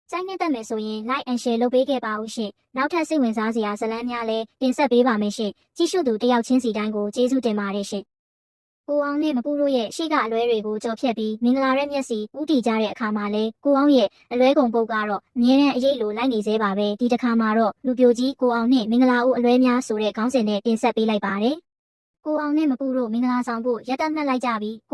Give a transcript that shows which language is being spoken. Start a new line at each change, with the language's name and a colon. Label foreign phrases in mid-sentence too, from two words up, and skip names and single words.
Burmese: ကြိုက်နေတဲ့မယ်ဆိုရင်
English: like and share
Burmese: လုပ်ပေးခဲ့ပါဦးရှင်။နောက်ထပ်စိတ်ဝင်စားစရာဇာတ်လမ်းများလည်းတင်ဆက်ပေးပါမယ်ရှင်။ကြည့်ရှုသူတယောက်ချင်းစီတိုင်းကိုကျေးဇူးတင်ပါတယ်ရှင်။ကိုအောင်နဲ့မပူတို့ရဲ့ရှေ့ကအလွဲတွေကိုကြော်ဖြတ်ပြီးမင်္ဂလာရဲ့မျက်စိဥတီကြတဲ့အခါမှာလဲကိုအောင်ရဲ့ အလွဲကုန်ပုတ်ကတော့အမြဲတမ်းအရေးလိုလိုက်နေသေးပါပဲ။ဒီတစ်ခါမှာတော့လူပြိုကြီးကိုအောင်နဲ့မင်္ဂလာဦးအလွဲများဆိုတဲ့ခေါင်းစဉ်နဲ့တင်ဆက်ပေးလိုက်ပါတယ်။ကိုအောင်နဲ့မပူတို့မင်္ဂလာဆောင်ဖို့ရက်တက်မှတ်လိုက်ကြပြီးကို